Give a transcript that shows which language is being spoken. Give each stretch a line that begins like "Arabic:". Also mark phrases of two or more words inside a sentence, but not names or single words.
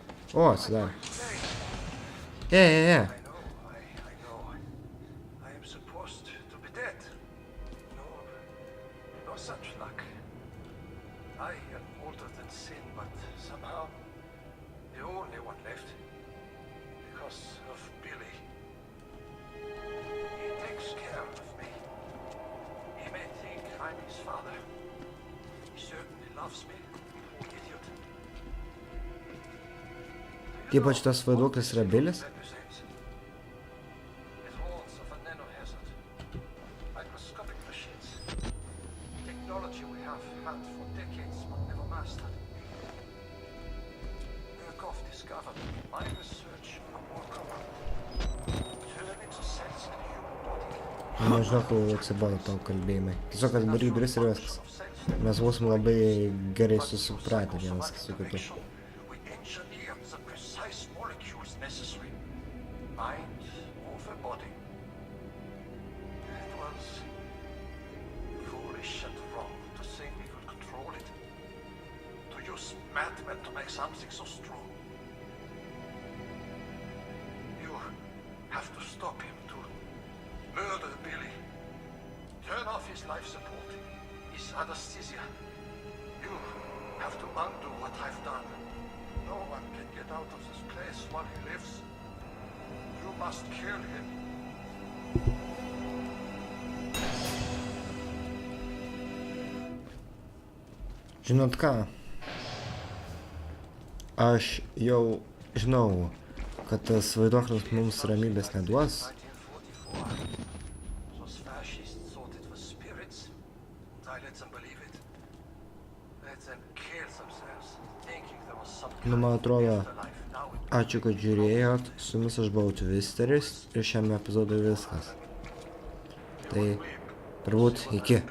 Lithuanian: O, atsidarė.
English: Yeah. I know. I am supposed to be dead. No such luck. I am older than sin, but somehow the only one left. Because of Billy. He takes care of me. He may think I'm his father. He certainly loves me. Poor idiot.
Lithuanian: Ypač tas vaiduoklis yra Bilis.
English: It warns of a nanohazard. Microscopic machines. Technology we have had for decades but never mastered. Murkoff discovered my research on workaround. Turning to cells in the human body.
Lithuanian: Nežinau, kol atsibodo tavo kalbėjimai. Tiesiog atvaryk duris ir viskas. Mes būsim labai gerai susipratę vienas su kitu.
English: We engineer the precise molecules necessary. Mind over body. It was foolish and wrong to think we could control it. To use madmen to make something so strong. You have to stop him to murder Billy. Turn off his life support, his anesthesia. You have to undo what I've done. No one can get out of this place while he lives. You must kill him.
Lithuanian: Žinot ką? Aš jau žinau, kad tas vaiduoklis mums ramybės neduos.
English: 1944. Those fascists thought it was spirits. I let them believe it. Let them kill themselves, thinking there was some
Lithuanian: Nu, man atrodo,
English: afterlife. Now it
Lithuanian: ačiū, kad žiūrėjot. Su jumis aš buvau Twisteris ir šiame epizodui viskas. Tai turbūt iki.